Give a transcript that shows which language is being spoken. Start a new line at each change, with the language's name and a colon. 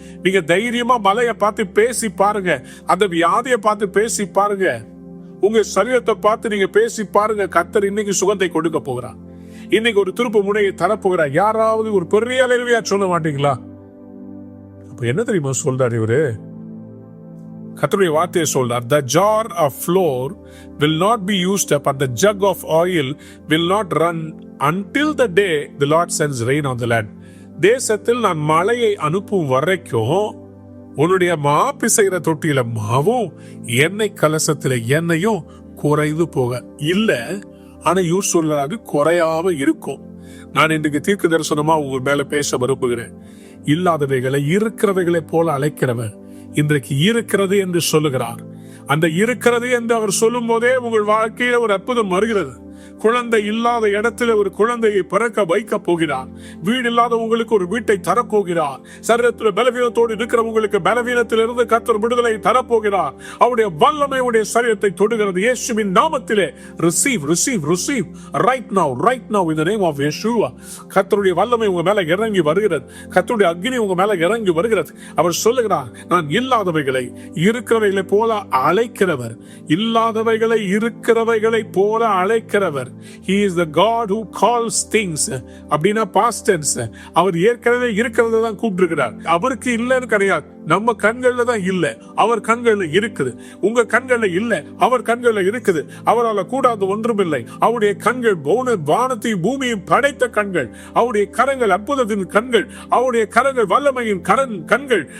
Tamil: நீங்க தைரியமா மலையை பார்த்து பேசி பாருங்க, அந்த வியாதியை பார்த்து பேசி பாருங்க, உங்க சரீரத்தை பார்த்து நீங்க பேசி பாருங்க. கர்த்தர் இன்னைக்கு சுகத்தை கொடுக்க போகிறார். இன்னைக்கு ஒரு திருப்பு முனையை தரப்போகிறார். யாராவது ஒரு பெரிய அளவியா சொல்ல மாட்டீங்களா? அப்ப என்ன தெரியுமா சொல்றாரு இவரு? கர்த்தருடைய வார்த்தையை சொல்றார்,
English: the jar of flour will not be used up and the jug of oil will not run until the day the Lord sends rain on the land.
Tamil: தேசத்தில் நான் மழையை அனுப்பும் வரைக்கும் உன்னுடைய பிசைகிற தொட்டியில மாவும் எண்ணெய் கலசத்துல எண்ணெயும் குறைந்து போக இல்ல. ஆனா இவர் சொல்றாரு, குறையாம இருக்கும். நான் இன்றைக்கு தீர்க்க தரிசனமா உங்க மேல பேச விரும்புகிறேன். இல்லாதவைகளை இருக்கிறவைகளை போல அழைக்கிறவர் இன்றைக்கு இருக்கிறது என்று சொல்லுகிறார். அந்த இருக்கிறது என்று அவர் சொல்லும் போதே உங்கள் வாழ்க்கையில ஒரு அற்புதம் வருகிறது. குழந்தை இல்லாத இடத்துல ஒரு குழந்தையை பிறக்க வைக்க போகிறார். வீடு இல்லாத உங்களுக்கு ஒரு வீட்டை தரப்போகிறார். சரீரத்தில் பலவீனத்தோடு இருக்கிறவங்களுக்கு பலவீனத்திலிருந்து கர்த்தர் விடுதலை தரப்போகிறார். அவருடைய வல்லமை உடைய சரீரத்தை தொடுகிறது. இயேசுவின் நாமத்திலே
English: receive receive receive right now in the name of Yeshua.
Tamil: கர்த்தருடைய வல்லமை உங்க மேல இறங்கி வருகிறது. கர்த்தருடைய அக்கினி உங்க மேல இறங்கி வருகிறது. அவர் சொல்லுகிறார், நான் இல்லாதவைகளை இருக்கிறவைகளை போல அழைக்கிறவர், இல்லாதவைகளை இருக்கிறவைகளை போல அழைக்கிறவர்.
English: He is the God who calls things.
Tamil: அப்படின்னா
English: past tense.
Tamil: அவர் ஏற்கனவே இருக்கிறத தான் கூப்பிட்டுருக்கிறார். அவருக்கு இல்லைன்னு கிடையாது. நம்ம கண்கள்ல தான் இல்ல, அவர் கண்கள்ல இருக்குது. உங்க கண்கள்ல இல்ல, அவர் கண்கள்ல இருக்குது. அவரால் கூடாது ஒன்றுமில்லை. அவருடைய கண்கள் வானத்தையும் பூமியும் படைத்த கண்கள். அவருடைய கரங்கள் அற்புதத்தின் கண்கள். அவருடைய கரங்கள் வல்லமையின் கண்கள்.